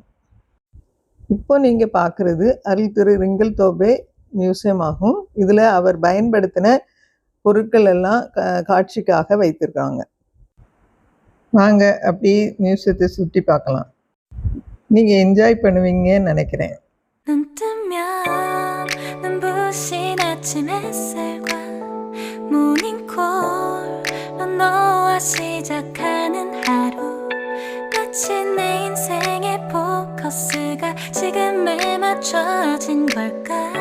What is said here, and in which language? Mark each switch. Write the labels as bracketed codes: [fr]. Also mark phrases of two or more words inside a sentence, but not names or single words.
[ta] இப்போ நீங்கள் பார்க்குறது அருள் திரு ரிங்கல் தோபே மியூசியம் ஆகும். இதில் அவர் பயன்படுத்தின பொருட்கள் எல்லாம் காட்சிக்காக வைத்திருக்காங்க. வாங்க அப்படி மியூசியத்தை சுற்றி பார்க்கலாம். நீங்கள் என்ஜாய் பண்ணுவீங்கன்னு நினைக்கிறேன். [ko] 너와 시작하는 하루 마치 내 인생의 포커스가 지금에 맞춰진 걸까.